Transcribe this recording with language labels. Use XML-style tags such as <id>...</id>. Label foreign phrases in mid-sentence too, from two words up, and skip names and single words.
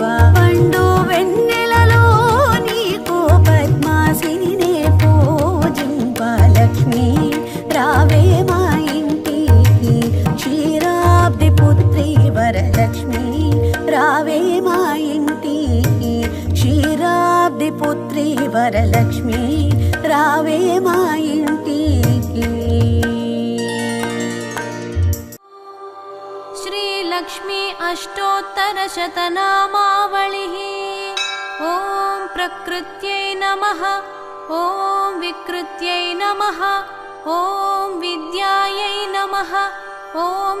<te>పండు వెన్నెలలో నీకు పద్మాసిని పూజింప లక్ష్మీ రావే మా ఇంటికి క్షీరాబ్ది పుత్రి వరలక్ష్మి రావే మా ఇంటికి క్షీరాబ్ది పుత్రి వరలక్ష్మి రావే మా ఇంటికి</te> <sa>श्रीलक्ष्मी अष्टोत्तरशतनामावलिः ॐ प्रकृत्यै नमः ॐ विकृत्यै नमः ॐ विद्यायै नमः ॐ</sa>